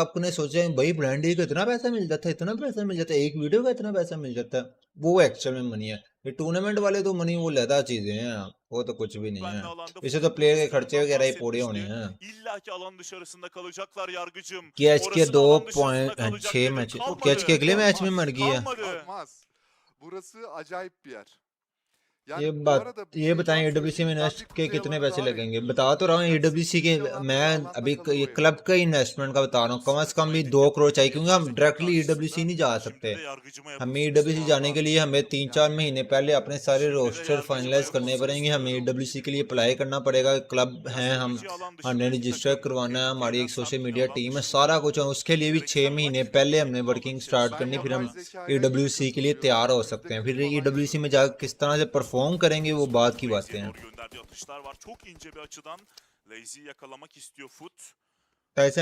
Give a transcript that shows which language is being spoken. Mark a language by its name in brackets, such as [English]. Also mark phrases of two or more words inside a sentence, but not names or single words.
[Hindi] आपने सोचा भाई [English] brand deal [Hindi] का इतना पैसा मिल जाता है, इतना पैसा मिल जाता है, एक वीडियो का इतना पैसा मिल जाता है, वो एक्चुअल में मनी है। ये टूर्नामेंट वाले तो मनी वो लदा चीजें हैं, वो तो कुछ भी नहीं है, इसे तो प्लेयर के खर्चे वगैरह ही पूरे होने हैं। [Turkish] İlla ki alan dışarısında kalacaklar yargıcım. [Hindi] कैच के [Turkish] Orası da [Hindi] 2 [Turkish] alan dışarısında [Hindi] पॉइंट [Turkish] kalacak [Hindi] 6 [Turkish] dedim. [Hindi] मैच, [Turkish] Kalmadı. [Hindi] कैच के अगले मैच में मर गया। [Turkish] Kalmadı. Olmaz. Burası acayip bir yer. [Hindi] ये बात ये बताएं AWC में इन्वेस्ट के कितने पैसे लगेंगे? बता तो रहा हूँ AWC के, मैं अभी ये क्लब का इन्वेस्टमेंट का बता रहा हूँ, कम से कम भी 2 करोड़ चाहिए, क्योंकि हम डायरेक्टली AWC नहीं जा सकते। हमें AWC जाने के लिए हमें 3-4 महीने पहले अपने सारे [English] roster finalize [Hindi] करने पड़ेंगे, हमें AWC के लिए अप्लाई करना पड़ेगा। क्लब हैं हम, हमने रजिस्टर करवाना है, हमारी एक [English] social media team [Hindi] है, सारा कुछ है। उसके लिए भी 6 महीने पहले हमने [English] working start [Hindi] करनी, फिर हम AWC के लिए तैयार हो सकते हैं। फिर AWC में जाकर किस तरह से परफॉर्म करेंगे वो बात की बातें हैं। [Turkish] Doğru gönderdiği atışlar var. Çok ince bir açıdan Lazy'yi yakalamak istiyor Foot.